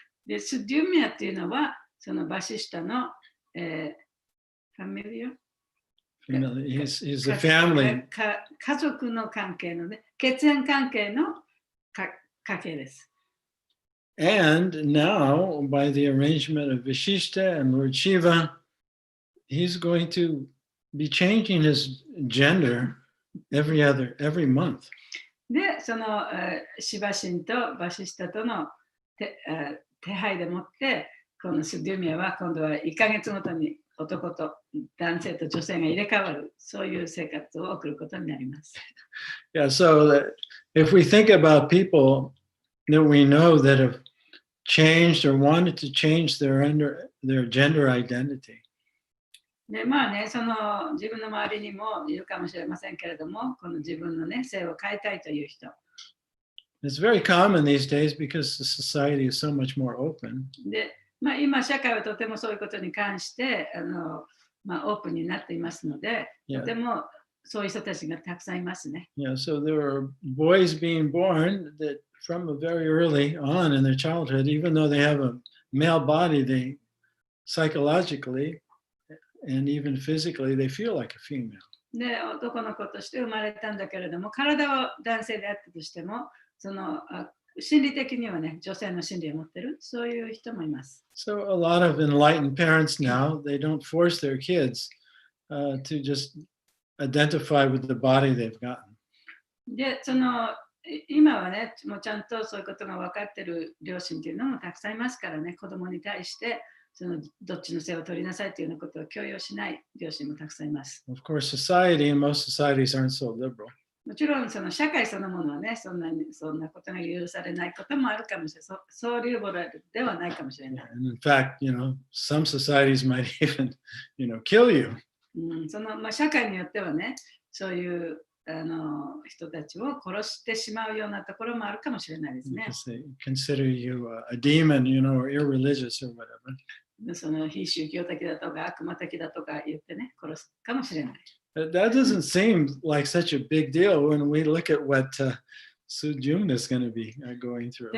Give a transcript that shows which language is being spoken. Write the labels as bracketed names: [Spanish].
[Japanese] で、スデュミアっていうのは、そのバシシタの、ファミリア [English] He's the family. [Japanese] 家族の関係のね、血縁関係の家系です。 [English] And now, by the arrangement of Vashishta and Lord Shiva, he's going to be changing his gender every month. [Japanese] で、そのシバ神とバシシタとの手配でもって、このスデュミアは今度は1ヶ月ごとに男と男性と女性が入れ替わる、そういう生活を送ることになります。 [English] Yeah, so that if we think about people that we know that have changed or wanted to change their gender identity. [Japanese] で、まあね、その自分の周りにもいるかもしれませんけれども、この自分のね、性を変えたいという人。 [English] It's very common these days because the society is so much more open. [Japanese] で、今社会はとてもそういうことに関してオープンになっていますので、とてもそういう人たちがたくさんいますね。 [English] Yeah, so there are boys being born that from a very early on in their childhood, even though they have a male body, they psychologically and even physically, they feel like a female. [Japanese] で、男の子として生まれたんだけれども、体は男性であったとしても、その心理的にはね、女性の心理を持ってる、そういう人もいます。 [English] So a lot of enlightened parents now, they don't force their kids to just identify with the body they've gotten. [Japanese] で、今はね、もうちゃんとそういうことが分かってる両親っていうのもたくさんいますからね、子供に対してどっちの性を取りなさいというようなことを強要しない両親もたくさんいます。 [English] Of course, society and most societies aren't so liberal. [Japanese] もちろんその社会そのものはね、そんなことが許されないこともあるかもしれない。そうリベラルではないかもしれない。 [English] And in fact, some societies might even, kill you. [Japanese] 社会によってはね、そういう人たちを殺してしまうようなところもあるかもしれないですね。 [English] Because they consider you a demon, or irreligious or whatever. [Japanese] その非宗教的だとか悪魔的だとか言ってね、殺すかもしれない。 [English] That doesn't seem like such a big deal when we look at what Sujun is going to be going through.